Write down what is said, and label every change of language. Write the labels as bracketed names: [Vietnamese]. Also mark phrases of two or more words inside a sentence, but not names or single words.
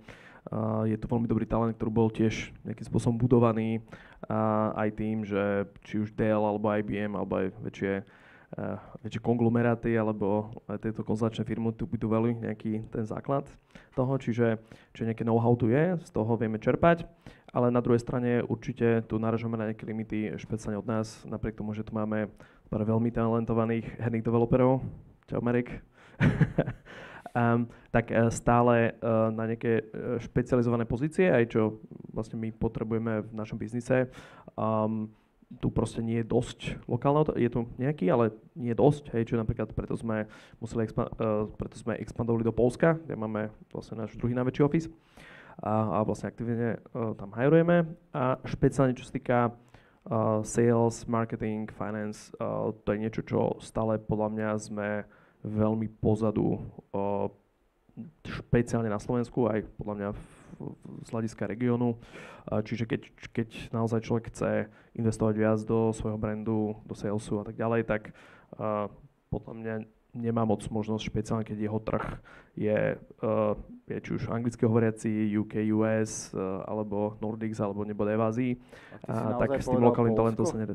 [Slovak] Je to veľmi dobrý talent, ktorý bol tiež nejakým spôsobom budovaný aj tým, že či už Dell alebo IBM alebo aj väčšie konglomeráty alebo aj tieto konzultačné firmy tu budovali nejaký ten základ toho, čiže nejaké know-how tu je, z toho vieme čerpať, ale na druhej strane určite tu naražame na nejaké limity, špeciálne od nás, napriek tomu, že tu máme pár veľmi talentovaných herných developerov, Čau Marek. Tak stále na nejaké špecializované pozície, aj čo vlastne my potrebujeme v našom biznise. Tu proste nie je dosť lokálneho, je tu nejaký, ale nie je dosť, hej, čo napríklad preto sme expandovali do Poľska, kde máme vlastne náš druhý najväčší office a vlastne aktívne tam hajrujeme a špeciálne čo sa týka [English] sales, marketing, finance, [Slovak] to je niečo, čo stále podľa mňa sme veľmi pozadu, špeciálne na Slovensku, aj podľa mňa z hľadiska regiónu. Čiže keď naozaj človek chce investovať viac do svojho brandu, do salesu a tak ďalej, tak podľa mňa nemá moc možnosť, špeciálne keď jeho trh je či už anglicky hovoriaci, UK, US, alebo Nordics, alebo nebude v Ázii, tak s tým lokálnym talentom sa nedá.